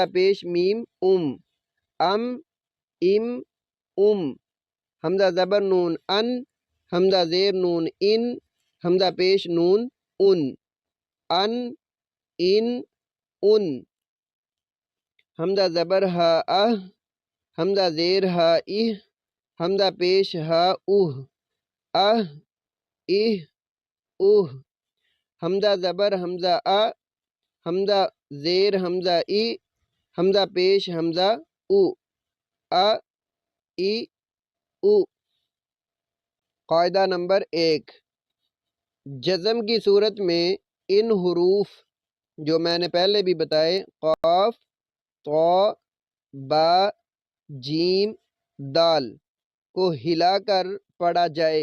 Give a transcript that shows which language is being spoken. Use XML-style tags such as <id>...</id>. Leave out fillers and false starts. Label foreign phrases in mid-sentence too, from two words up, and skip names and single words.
<ur>پیش میم ام، ام، ام، ام، حمزہ زبر نون ان، حمزہ زیر نون ان، حمزہ پیش نون ان، ان، ان، ان، حمزہ زبر ہا اہ، حمزہ زیر ہا اہ، حمزہ پیش ہا اوہ، اہ، اہ، اوہ، حمزہ زبر حمزہ آ، حمزہ زیر حمزہ ای، حمزہ پیش حمزہ او، آ، ای، او۔ قاعدہ نمبر 1، جزم کی صورت میں ان حروف جو میں نے پہلے بھی بتائے قاف، طا، با، جیم، دال کو ہلا کر پڑھا جائے۔</ur>